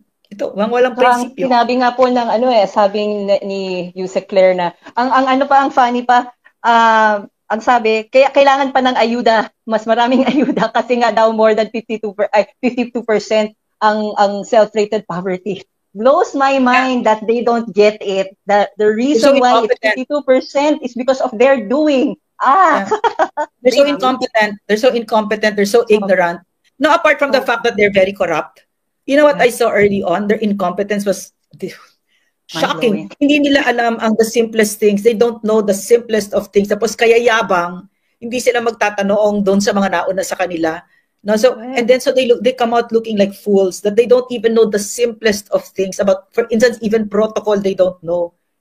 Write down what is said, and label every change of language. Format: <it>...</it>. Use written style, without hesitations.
<tl>Ito, walang prinsipyo. Sinabi nga po ng sabing ni Yusek Claire na ang funny pa, ang sabi, kaya kailangan pa ng ayuda, mas maraming ayuda kasi nga daw</tl> <en>more than 52%</en> <tl>ang self-rated poverty.</tl> <en>Blows my mind that they don't get it. That the reason why it's 52% is because of their doing. Yeah. They're so incompetent. They're so ignorant. No, apart from the fact that they're very corrupt. You know what I saw early on? Their incompetence was shocking.</en> <tl>Hindi nila alam ang</tl> <en>the simplest things. They don't know the simplest of things.</en> <tl>Tapos kaya yabang, hindi sila magtatanong doon sa mga nauna sa kanila.</tl> <en>No, so and then so they come out looking like fools that they don't even know the simplest of things about, for instance, even protocol they don't know.</en>